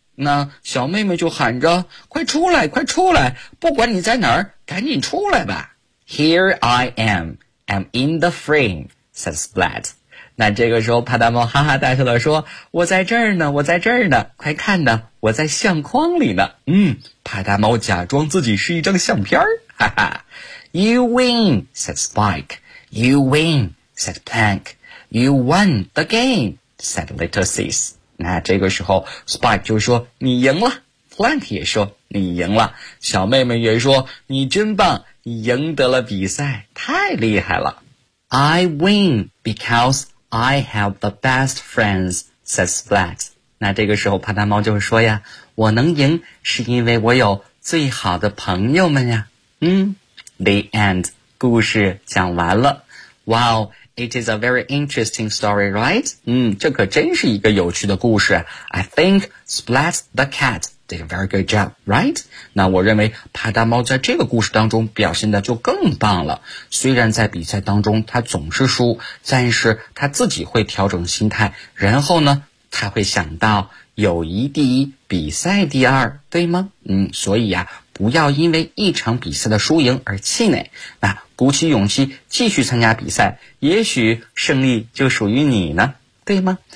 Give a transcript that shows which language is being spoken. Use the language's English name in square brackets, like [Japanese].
[Chinese] 那小妹妹就喊着，快出来快出来，不管你在哪儿赶紧出来吧。 [English] Here I am, I'm in the frame, said Splat. [Chinese] 那这个时候帕大猫哈哈大笑的说，我在这儿呢，我在这儿呢，快看呢，我在相框里呢。帕大猫假装自己是一张相片，哈哈。 [English] You win, said Spike. You win, said Plank. You won the game, said Little Sis. [Chinese] 那这个时候 Spike 就说你赢了， Plank 也说你赢了，小妹妹也说你真棒，你赢得了比赛，太厉害了。 [English] I win because I have the best friends, said Splat. [Chinese] 那这个时候帕大猫就说呀，我能赢是因为我有最好的朋友们呀。 [English] The end. [Chinese] 故事讲完了。 [English] Wow, it is a very interesting story, right? [Chinese] 这可真是一个有趣的故事。 [English] I think Splat the cat did a very good job, right? [Chinese] 那我认为帕大猫在这个故事当中表现的就更棒了。虽然在比赛当中他总是输，但是他自己会调整心态，然后呢，他会想到友谊第一，比赛第二，对吗？所以呀，不要因为一场比赛的输赢而气馁，那鼓起勇气继续参加比赛，也许胜利就属于你呢，对吗？